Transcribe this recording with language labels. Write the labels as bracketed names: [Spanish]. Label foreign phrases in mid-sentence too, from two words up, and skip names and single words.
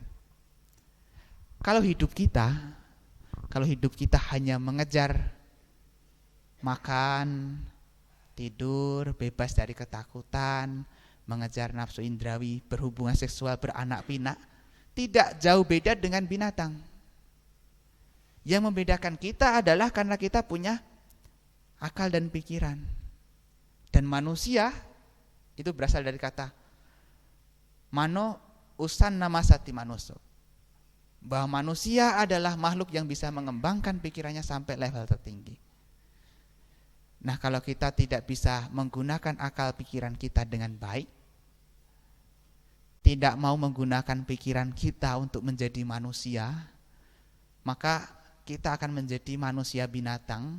[Indonesian] Kalau hidup kita hanya mengejar makan, tidur, bebas dari ketakutan, mengejar nafsu indrawi, berhubungan seksual, beranak pinak, tidak jauh beda dengan binatang. Yang membedakan kita adalah karena kita punya akal dan pikiran. Dan manusia itu berasal dari kata [Pali] mano usan nama sati manuso, [Indonesian] bahwa manusia adalah makhluk yang bisa mengembangkan pikirannya sampai level tertinggi. Nah, kalau kita tidak bisa menggunakan akal pikiran kita dengan baik, tidak mau menggunakan pikiran kita untuk menjadi manusia, maka kita akan menjadi manusia binatang.